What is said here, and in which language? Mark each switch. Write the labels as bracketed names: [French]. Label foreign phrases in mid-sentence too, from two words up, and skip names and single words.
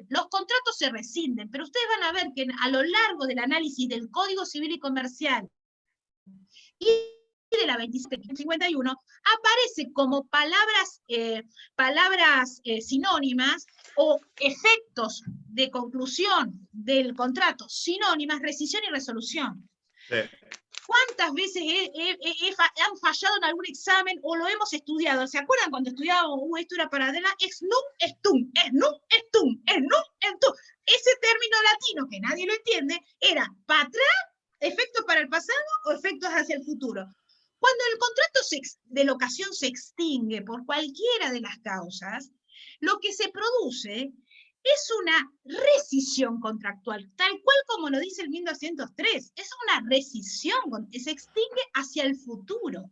[Spanish] Los contratos se rescinden, pero ustedes van a ver que a lo largo del análisis del Código Civil y Comercial y de la 2751, aparece como palabras sinónimas o efectos de conclusión del contrato sinónimas, rescisión y resolución. Sí. ¿Cuántas veces han fallado en algún examen o lo hemos estudiado? ¿Se acuerdan cuando estudiábamos esto era para adelante? [Latin] Ex nunc estum, ex nunc estum, ex nunc estum. [Spanish] Ese término latino que nadie lo entiende era para atrás, efectos para el pasado o efectos hacia el futuro. Cuando el contrato de locación se extingue por cualquiera de las causas, lo que se produce es una rescisión contractual, tal cual como lo dice el 1203, es una rescisión, se extingue hacia el futuro.